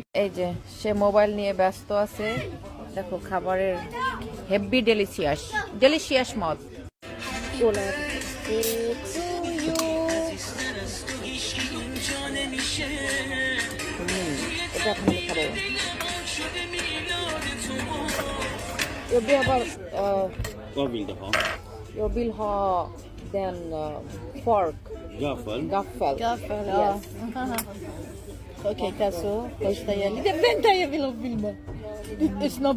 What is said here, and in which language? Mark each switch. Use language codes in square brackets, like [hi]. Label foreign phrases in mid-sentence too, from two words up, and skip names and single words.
[bn] এই যে সে মোবাইল নিয়ে ব্যস্ত আছে, দেখো খাবারের [en] heavy delicious delicious [bn] মত। এটা এখন আমি খাবো। [sv] Jag behöver Vad vill du ha? jag vill ha den fork, Gaffel? gaffel. Gaffel, ja. [en] Yes. [sv] Okej, så första jag lite. Vänta, jag vill ha filma. Det är snabb.